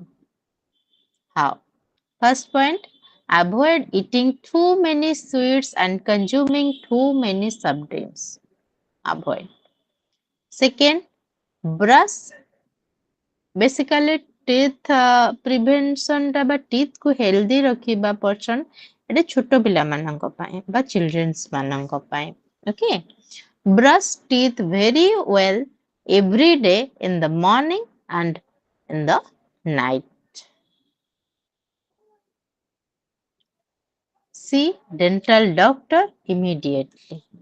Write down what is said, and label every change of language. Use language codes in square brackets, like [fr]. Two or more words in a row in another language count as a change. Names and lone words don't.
[en] How? First point, avoid eating too many sweets and consuming too many soft drinks. Avoid. Second, brush. Basically teeth prevention [or] ଟା ବା teeth କୁ healthy ରଖିବା portion ଏଟା ଛୋଟ ପିଲାମାନଙ୍କ ପାଇଁ ବା children's ମାନଙ୍କ ପାଇଁ. [en] Okay? Brush teeth very well every day in the morning and in the night. See dental doctor immediately.